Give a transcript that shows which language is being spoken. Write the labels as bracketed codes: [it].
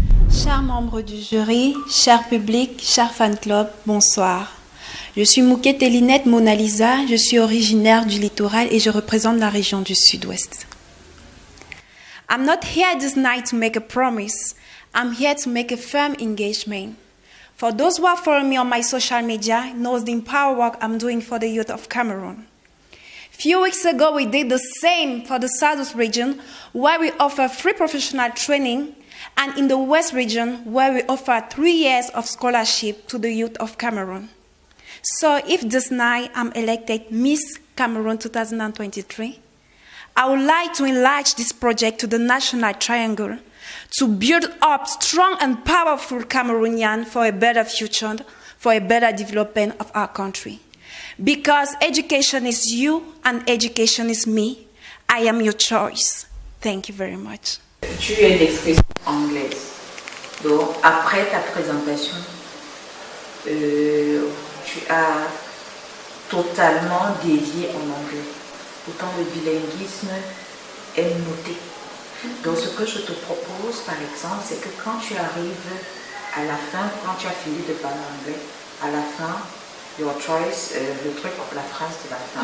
[fr] Chers membres du jury, cher public, cher fan club, bonsoir. Je suis Mouket Elinette Mona Lisa, je suis originaire du littoral et je représente la région du Sud-Ouest. [en] I'm not here this night to make a promise. I'm here to make a firm engagement. For those who are following me on my social media, knows the empower work I'm doing for the youth of Cameroon. Few weeks ago, we did the same for the South region, where we offer free professional training, and in the West region, where we offer 3 years of scholarship to the youth of Cameroon. So if this night I'm elected Miss Cameroon 2023, I would like to enlarge this project to the National Triangle to build up strong and powerful Cameroonians for a better future, for a better development of our country. Because education is you and education is me, I am your choice. Thank you very much. [fr] Tu es l'expression anglaise. Donc, après ta présentation, tu as totalement dédié en anglais. Pourtant, le bilinguisme est noté. Donc, ce que je te propose, par exemple, c'est que quand tu arrives à la fin, quand tu as fini de parler anglais, à la fin, [en] your choice, [fr] le truc, la phrase de la fin.